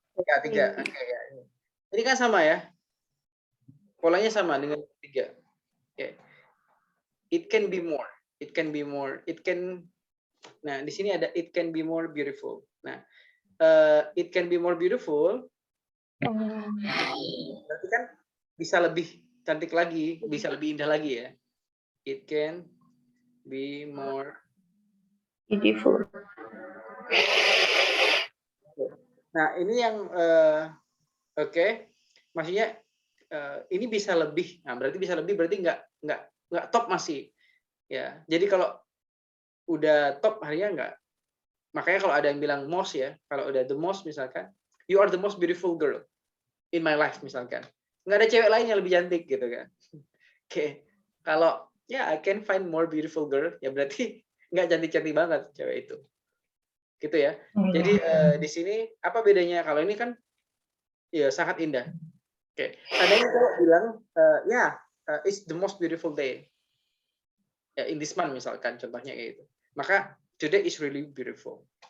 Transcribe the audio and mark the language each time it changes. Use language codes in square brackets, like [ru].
[id] Ya, 3. Oke, ya. Ini kan sama ya? Polanya sama dengan 3. Oke. [en] It can be more. [id] Nah, di sini ada [en] it can be more beautiful. Nah, it can be more beautiful. [id] Berarti kan bisa lebih cantik lagi, bisa lebih indah lagi ya. [en] It can be more Beautiful. [id] Nah, ini yang oke. Maksudnya ini bisa lebih. Nah, berarti bisa lebih berarti nggak top masih. Ya. Jadi kalau udah top harinya nggak. Makanya kalau ada yang bilang most ya, kalau udah the most misalkan, [en] you are the most beautiful girl in my life [id] misalkan. Nggak ada cewek lain yang lebih cantik gitu kan. Oke. Kalau ya [en] I can find more beautiful girl, [id] ya berarti nggak cantik-cantik banget cewek itu. Gitu ya. Jadi di sini apa bedanya? Kalau ini kan ya sangat indah. Oke. Seandainya cowok bilang [en] it's the most beautiful day. Ya, in this month [id] misalkan contohnya kayak gitu. Maka [en] today is really beautiful.